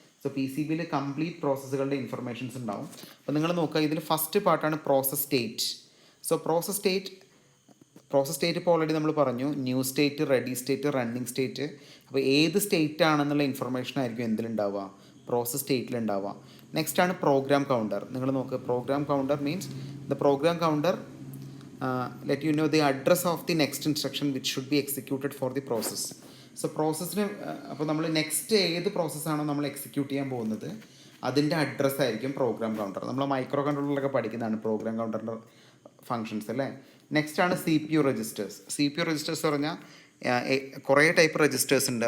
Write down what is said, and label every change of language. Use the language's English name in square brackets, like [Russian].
[Malayalam] So PCBയിൽ complete പ്രോസസ്സുകളുടെ informations ഉണ്ടാവും. അപ്പോൾ നിങ്ങൾ നോക്കുക, ഇതിൽ ഫസ്റ്റ് പാർട്ടാണ് process state. So process state ഇപ്പോൾ ഓൾറെഡി നമ്മൾ പറഞ്ഞു. New state, ready state, running state. അപ്പോൾ ഏത് സ്റ്റേറ്റ് ആണെന്നുള്ള ഇൻഫർമേഷൻ ആയിരിക്കും എന്തിലുണ്ടാവുക, പ്രോസസ് സ്റ്റേറ്റിലുണ്ടാവുക. [English] Next ആണ് program counter. [Malayalam] നിങ്ങൾ നോക്കുക, [English] Program counter means the program counter let you know the address of the next instruction which should be executed for the process. [Malayalam] So പ്രോസസ്സിന് അപ്പോൾ നമ്മൾ next ഏത് പ്രോസസ്സാണോ നമ്മൾ എക്സിക്യൂട്ട് ചെയ്യാൻ പോകുന്നത് അതിൻ്റെ അഡ്രസ്സ് ആയിരിക്കും പ്രോഗ്രാം കൗണ്ടർ. നമ്മൾ മൈക്രോ കൺട്രോളറിലൊക്കെ പഠിക്കുന്നതാണ് പ്രോഗ്രാം കൗണ്ടറിൻ്റെ ഫങ്ഷൻസ് അല്ലേ. നെക്സ്റ്റ് ആണ് CPU രജിസ്റ്റേഴ്സ് പറഞ്ഞാൽ കുറേ ടൈപ്പ് രജിസ്റ്റേഴ്സ് ഉണ്ട്.